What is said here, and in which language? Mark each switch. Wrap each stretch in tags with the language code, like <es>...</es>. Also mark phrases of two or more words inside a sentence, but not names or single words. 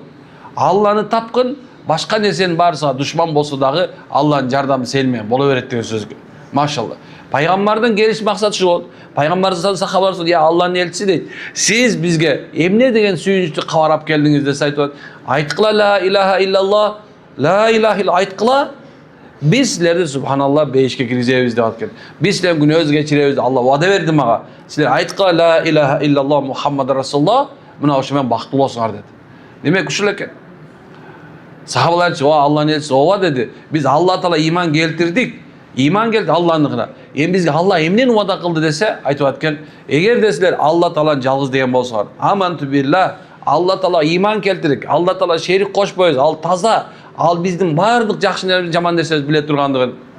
<ky>Алланы тапкын, башка нерсенин баарысына душман болсо дагы Алланын жардамы сени менен боло берет деген сөз. Машалла. Пайгамбардын келиш максаты ушул болот. Пайгамбарыбыз сахабалар айтты: "Я Алланын элчиси" дейт. "Сиз бизге эмне деген сүйүнүчтүү кабар алып келдиңиз?" деп айтып, "Айткыла</ky> <ar>لا إله إلا الله، لا إله إلا</ar> <ky>айткыла. Биз силерди субханалла бейишке киргизебиз" деп аткен. "Биз силердин күнөөңүздү кечиребиз. Алла вада берди мага. Силер айткыла</ky> <ar>لا إله إلا الله محمد رسول الله,</ar> <ky>мына ошо менен бактылуу болсуңар" деди. Демек ушул экен. Сахабалар айтты: "О Алланын элчиси, ооба" деди. "Биз Алла Таала иман келтирдик. Иман келди Алланыкына. Эми бизге Алла эмнени вада кылды десе, айтып аткен: "Эгерде силер Алла Тааланы жалгыз деген болсоңар,</ky> <ar>آمنت بالله,</ar> <ky>Алла Таала иман келтирик, Алла Таала шерик кошпойбуз, ал таза, ал биздин баардык жакшы нерсе, жаман нерсебизди биле тургандыгын.</ky>